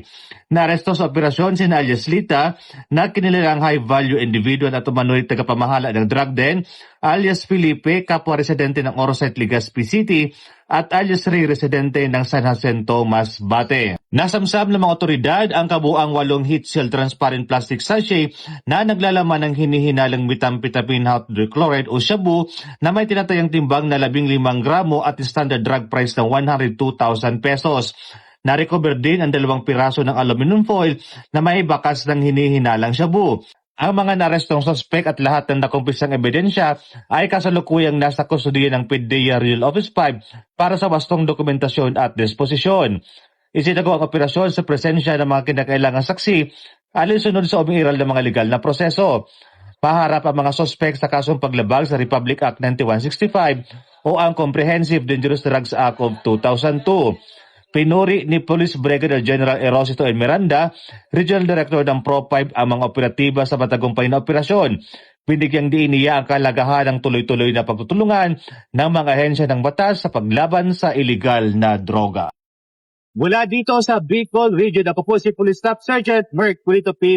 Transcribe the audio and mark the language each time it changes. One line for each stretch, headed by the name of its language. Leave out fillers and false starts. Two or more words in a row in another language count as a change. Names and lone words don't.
Filipino: Naresto sa operasyon si alias Lita na kinilalang high-value individual at umano'y tagapamahala ng drug den, alias Felipe, kapwa residente ng Orosite, Legazpi City, at alias Ray, residente ng San Jacinto, Masbate. Nasamsam ng mga otoridad ang kabuang 8
English: heat seal transparent plastic sachet
Filipino: na naglalaman ng hinihinalang
English: methamphetamine hydrochloride
Filipino: o shabu na may tinatayang timbang na 15 gramo at
English: standard drug price
Filipino: ng 102,000 pesos. Na-recover din ang 2 piraso ng
English: aluminum foil
Filipino: na may bakas ng hinihinalang shabu. Ang mga narestong sospek at lahat ng nakumpisang ebidensya ay kasalukuyang nasa kustudiya ng PDEA Regional Office 5 para sa wastong dokumentasyon at disposisyon. Isinagawa ang operasyon sa presensya ng mga kinakailangang saksi alinsunod sa umiiral ng mga legal na proseso. Paharap ang mga sospek sa kasong paglabag sa Republic Act 9165 o ang Comprehensive Dangerous Drugs Act of 2002. Pinuri ni Police Brigadier General Erosito N. Miranda, Regional Director ng Pro-5 ang mga operatiba sa matagumpay na operasyon. Binigyang diin niya ang kalagahan ng tuloy-tuloy na pagtutulungan ng mga ahensya ng batas sa paglaban sa iligal na droga. Mula dito sa Bicol Region, ako po si Police Staff Sergeant Merc Pulito P.